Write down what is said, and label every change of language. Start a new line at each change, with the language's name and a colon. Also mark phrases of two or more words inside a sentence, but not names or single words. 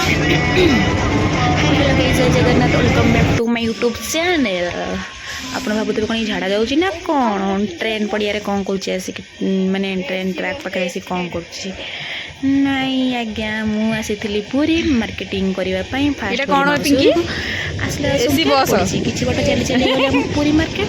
English: hello guys,
Hindi: जय जगन्नाथ,
English: welcome back to my YouTube channel.
Odia: ଆପଣ ଭାବୁଥିବେ କ'ଣ ଝାଡ଼ା ଯାଉଛି ନା କ'ଣ? ଟ୍ରେନ୍ ପଡ଼ିଆରେ କ'ଣ କରୁଛି ଆସିକି, ମାନେ ଟ୍ରେନ୍ ଟ୍ରାକ୍ ପାଖରେ ଆସିକି କ'ଣ କରୁଛି? ନାଇଁ ଆଜ୍ଞା, ମୁଁ ଆସିଥିଲି ପୁରୀ ମାର୍କେଟିଂ କରିବା ପାଇଁ। ଫାଷ୍ଟ ଆସିଲା ପଡ଼ିଛି କିଛି ବାଟ ଚାଲି ଚାଲି ଗଲେ ଆମ ପୁରୀ ମାର୍କେଟ।